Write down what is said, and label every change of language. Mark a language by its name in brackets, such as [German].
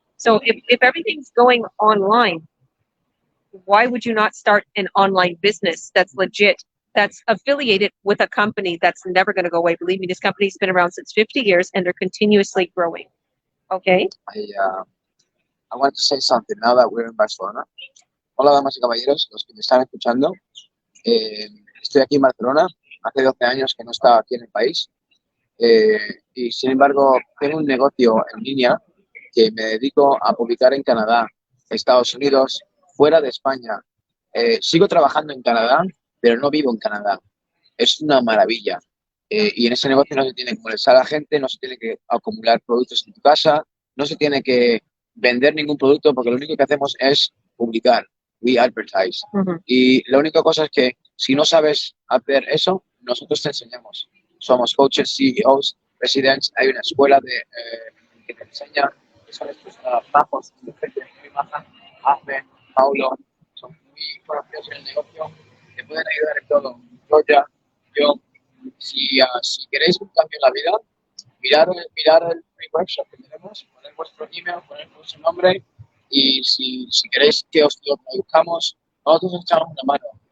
[English] So if everything's going online, why would you not start an online business that's legit, that's affiliated with a company that's never going to go away? Believe me, this company's been around since 50 years and they're continuously growing. Okay? I want to say something now that we're in Barcelona. [Spanish] Hola, damas y caballeros, los que me están escuchando. Estoy aquí en Barcelona. Hace 12 años que no estaba aquí en el país. Y sin embargo, tengo un negocio en línea que me dedico a publicar en Canadá, Estados Unidos, fuera de España. Sigo trabajando en Canadá, pero no vivo en Canadá. Es una maravilla. Y en ese negocio no se tiene que molestar a la gente, no se tiene que acumular productos en tu casa, no se tiene que vender ningún producto, porque lo único que hacemos es publicar. [English] We advertise. [Spanish] Y la única cosa es que si no sabes hacer eso, nosotros te enseñamos. Somos coaches, CEOs, presidents. Hay una escuela que te enseña. Son estos bajos, gente muy maja. Ahmed, Paulo, son muy conocidos en el negocio. Te pueden ayudar en todo. Yo, si queréis un cambio en la vida, mirar el free workshop que tenemos, poner vuestro email, poner vuestro nombre, y si queréis que os lo traduzcamos, nosotros os echamos una mano.